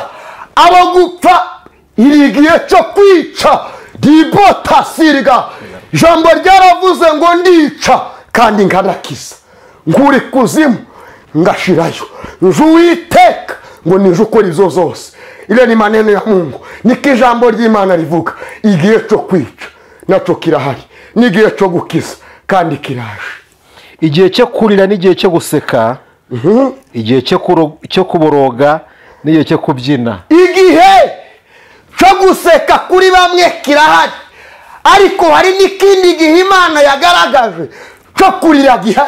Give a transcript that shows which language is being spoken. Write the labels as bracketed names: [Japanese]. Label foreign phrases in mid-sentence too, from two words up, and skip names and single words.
[Kinyarwanda] abo gupfa iri igihe cyo kwica dibotasirga. ijambo ryaravuze ngo ndica kandi nkanakiza nguri kuzimu ngashirayo nje Uwiteka ngo nije ukora izo zose. [Swahili] ile ni maneno ya Mungu [Kinyarwanda] niko ijambo ry'Imana rivuga. igihe cyo kwica naco kirahari n'igihe cyo gukiza kandi kiraje. igihe cyo kurira n'igihe cyo guseka. igihe cyo kuboroga n'igihe cyo kubyina. igihe cyo guseka kuri bamwe kirahari ariko hari n'ikindi gihe Imana yagaragaje cyo kurira gihari.